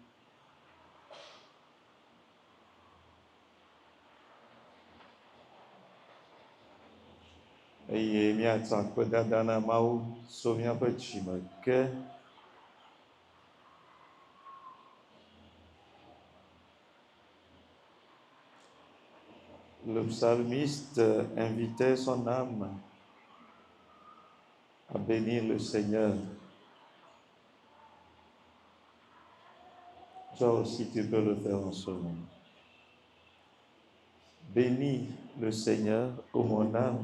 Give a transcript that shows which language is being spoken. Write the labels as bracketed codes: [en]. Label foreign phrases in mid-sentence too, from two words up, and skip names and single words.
[ee] Eye míatsa akpedada na Mawu tso míaƒe dzime ke. [fr] Le psalmiste invitait son âme à bénir le Seigneur. Toi aussi tu peux le faire en ce moment. Bénis le Seigneur, ô mon âme.